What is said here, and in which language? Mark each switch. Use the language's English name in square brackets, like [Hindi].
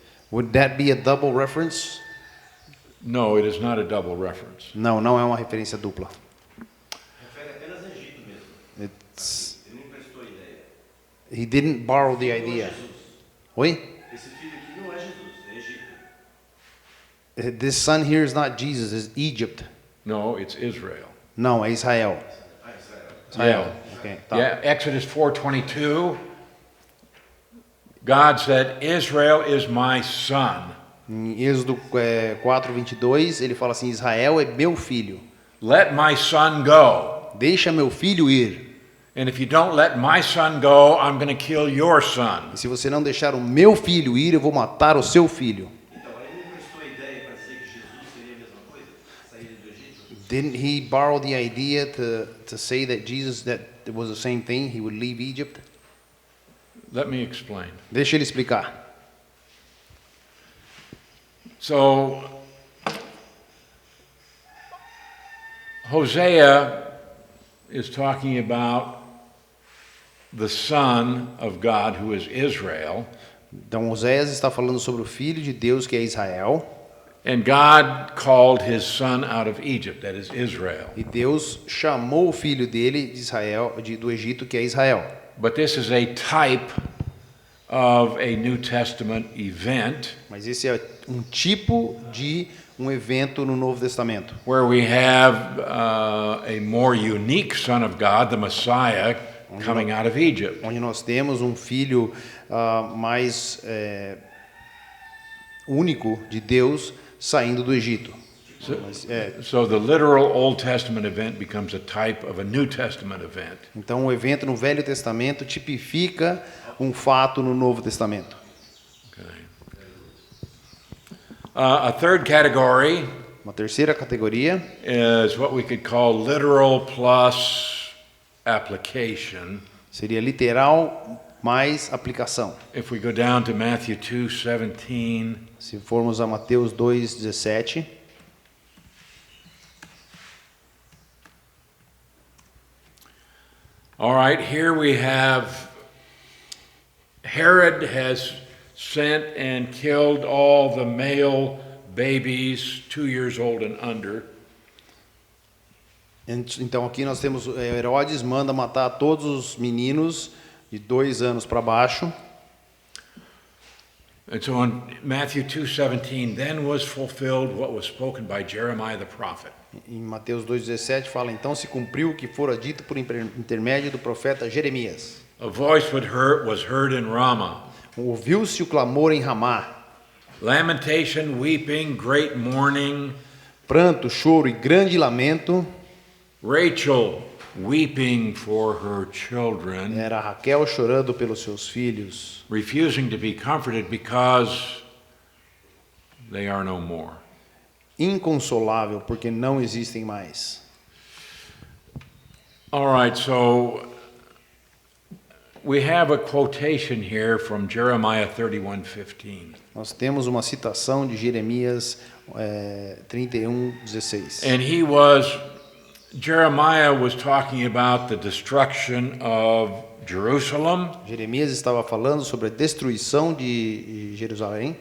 [English] Would that be a double reference? No, it is not a double reference. [Portuguese] Não, não é uma referência dupla. Refere apenas a Egito mesmo. Ele não emprestou ideia. [English] He didn't borrow the idea. [Portuguese] Oi? Esse filho aqui não é Jesus, é Egito. [English] This son here is not Jesus, it's Egypt. No, it's Israel. [Portuguese] Não, é Israel. Ah, Israel. Israel. Ok, tá. [English] Yeah, Exodus 4:22, God said, Israel is my son. [Portuguese] Em Êxodo 4:22, ele fala assim, Israel é meu filho. [English] Let my son go. [Portuguese] Deixa meu filho ir. [English] And if you don't let my son go, I'm going to kill your son. [Portuguese] E se você não deixar o meu filho ir, eu vou matar o seu filho. Então, ele não emprestou ideia para dizer que Jesus seria a mesma coisa? Saída do Egito? [English] Didn't he borrow the idea to say that Jesus, that it was the same thing, he would leave Egypt? Let me explain. [Portuguese] Deixa ele explicar. [English] So, Hosea is talking about the son of God, who is Israel, [Portuguese] Então, Oséias está falando sobre o filho de Deus, que é Israel, [English] and God called his son out of Egypt, that is Israel. [Portuguese] e Deus chamou o filho dele de Israel, do Egito, que é Israel. [English] But this is a type of a New Testament event [Portuguese] Mas esse é um tipo de um evento no Novo Testamento, [English] where we have a more unique son of God, the Messiah, coming out of Egypt. [Portuguese] onde nós temos um filho mais único de Deus saindo do Egito. [English] So the literal Old Testament event becomes a type of a New Testament event. [Portuguese] Então, o evento no Velho Testamento tipifica um fato no Novo Testamento. [English] Okay. A third category [Portuguese] Uma terceira categoria [English] is what we could call literal plus application. [Portuguese] seria literal mais aplicação. [English] If we go down to Matthew 2:17, [Portuguese] Se formos a Mateus 2:17, [English] all right, here we have Herod has sent and killed all the male babies 2 years old and under. [Portuguese] então aqui nós temos Herodes manda matar todos os meninos de 2 anos para baixo. [English] And so in Matthew 2:17, then was fulfilled what was spoken by Jeremiah the prophet. [Portuguese] Em Mateus 2:17 fala, então se cumpriu o que fora dito por intermédio do profeta Jeremias. [English] A voice was heard in Ramah. [Portuguese] Ouviu-se o clamor em Ramá, [English] Lamentation, weeping, great mourning. [Portuguese] pranto, choro e grande lamento. [English] Rachel weeping for her children, [Portuguese] Era Raquel chorando pelos seus filhos, [English] refusing to be comforted because they are no more. [Portuguese] inconsolável porque não existem mais. [English] All right, so we have a quotation here from Jeremiah 31:15. [Portuguese] Nós temos uma citação de Jeremias 31:16. [English] And he was Jeremiah was talking about the destruction of Jerusalem, [Portuguese] Jeremias estava falando sobre a destruição de Jerusalém,